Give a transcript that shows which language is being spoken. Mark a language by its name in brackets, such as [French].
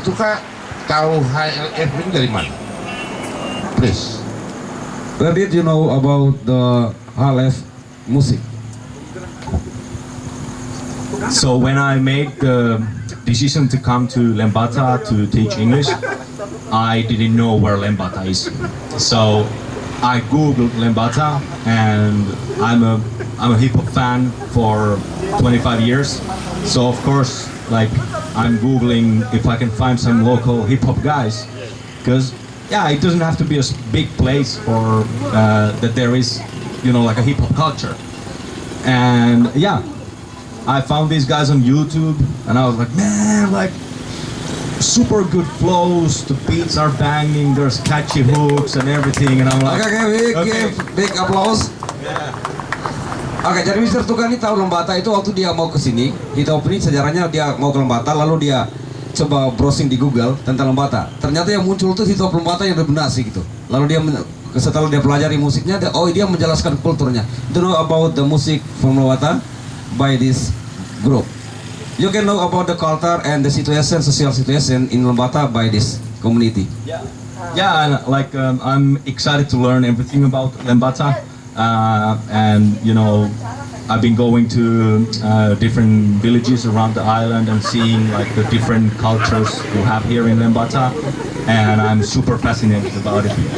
[Indonesian] Tuka tahu HLF ini dari mana? [English] Please. Where did you know about the HLF music? So when I made the decision to come to Lembata to teach English, I didn't know where Lembata is. So I googled Lembata, and I'm a hip hop fan for 25 years, so of course, like I'm googling if I can find some local hip hop guys, because yeah, it doesn't have to be a big place for that there is, you know, like a hip hop culture, and yeah, I found these guys on YouTube, and I was like, man, like super good flows, the beats are banging, there's catchy hooks and everything, and I'm like, Big applause. [Indonesian] Oke, jadi [English] Mr. [Indonesian] Tuka ini tahu Lembata itu waktu dia mau ke sini, kita opening sejarahnya dia mau ke Lembata, lalu dia coba browsing di Google tentang Lembata. Ternyata yang muncul tuh hip hop Lembata yang benar sih gitu. Lalu dia setelah dia pelajari musiknya, dia menjelaskan kulturnya. [English] To know about the music from Lembata by this group. You can know about the culture and the situation, social situation in Lembata by this community. yeah, and like I'm excited to learn everything about Lembata, and you know, I've been going to different villages around the island and seeing like the different cultures we have here in Lembata, and I'm super fascinated about it.